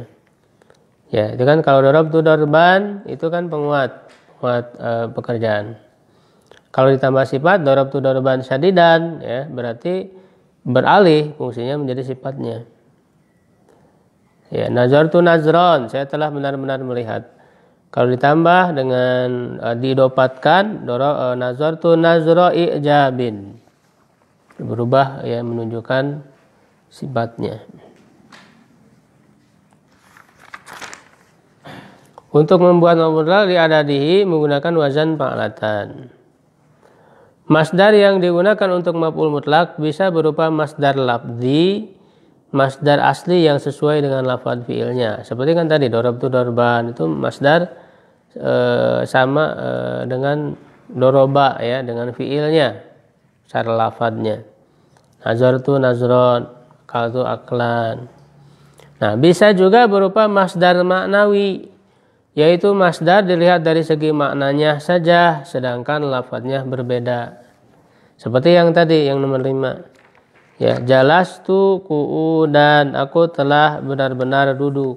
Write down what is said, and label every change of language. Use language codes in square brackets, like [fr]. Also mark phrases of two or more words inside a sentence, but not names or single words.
[id] Ya, itu kan kalau [ar] ضربت ضربا [id] itu kan penguat pekerjaan. Kalau ditambah sifat [ar] ضربت ضربا شديدا, [id] ya, berarti beralih fungsinya menjadi sifatnya. Ya, [ar] نظرت نظرا, [id] saya telah benar-benar melihat. Kalau ditambah dengan diidopatkan [ar] نظرت نظرة إعجاب, [id] berubah, ya, menunjukkan sifatnya. Untuk membuat [ar] مفعول مطلق لعدده [id] menggunakan [ar] وزن فعلة. [id] Masdar yang digunakan untuk maf'ul mutlak bisa berupa [ar] مصدر لفظي, [id] masdar asli yang sesuai dengan lafaz fiilnya. Seperti kan tadi [ar] ضربت ضربا [id] itu masdar sama dengan doroba, ya, dengan fiilnya secara lafadznya. [ar] نظرت نظرا، أكلت أكلا. [id] Nah, bisa juga berupa [ar] مصدر معنوي, [id] yaitu masdar dilihat dari segi maknanya saja sedangkan lafadznya berbeda. Seperti yang tadi yang nomor 5. Ya, [ar] جلست قعودا, [id] aku telah benar-benar duduk.